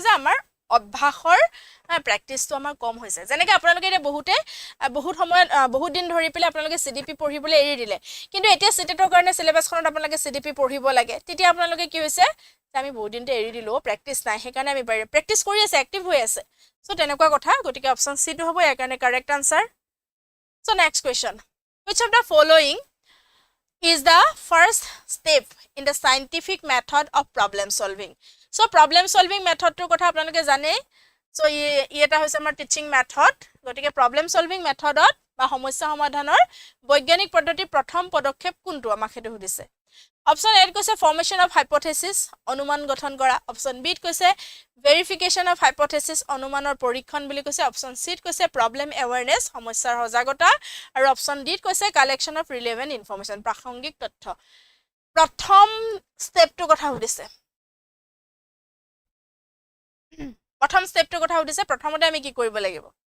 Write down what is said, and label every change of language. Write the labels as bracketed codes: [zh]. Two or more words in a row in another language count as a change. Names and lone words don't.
[as] যে আমাৰ অভ্যাসৰ প্ৰেক্টিসটো আমাৰ কম হৈছে যেনেকৈ আপোনালোকে এতিয়া বহুত সময়ত বহুত দিন ধৰি পেলাই আপোনালোকে সিডিপি পঢ়িবলৈ এৰি দিলে কিন্তু এতিয়া সিটেটৰ কাৰণে সিলেবাসখনত আপোনালোকে সিডিপি পঢ়িব লাগে তেতিয়া আপোনালোকে কি হৈছে আমি বহুত দিনতে এৰি দিলো প্ৰেক্টিস নাই সেইকাৰণে আমি বাৰে প্ৰেক্টিস কৰি আছে এক্টিভ হৈ আছে সো তেনেকুৱা কথা গতিকে অপচন সি টো হ'ব ইয়াৰ কাৰণে [en] correct answer so next question which of the following is the first step in the scientific method of problem solving so problem solving method [as] টোৰ কথা আপোনালোকে জানে [en] so এটা [as] হৈছে আমাৰ টিচিং মেথড গতিকে [en] problem solving মেথডত [as] বা সমস্যা সমাধানৰ বৈজ্ঞানিক পদ্ধতিৰ প্ৰথম পদক্ষেপ কোনটো আমাক হেতু সুধিছে অপচন এ কৈছে [en] formation of hypothesis [as] অনুমান গঠন কৰা অপচন বি কৈছে [en] verification of hypothesis [as] অনুমানৰ পৰীক্ষণ বুলি কৈছে অপচন সি কৈছে [en] problem awareness [as] সমস্যাৰ সজাগতা আৰু অপচন ডি কৈছে [en] collection of relevant information [as] প্ৰাসংগিক তথ্য প্ৰথম স্টেপটো কথা সুধিছে প্ৰথম স্টেপটোৰ কথা সুধিছে প্ৰথমতে আমি কি কৰিব লাগিব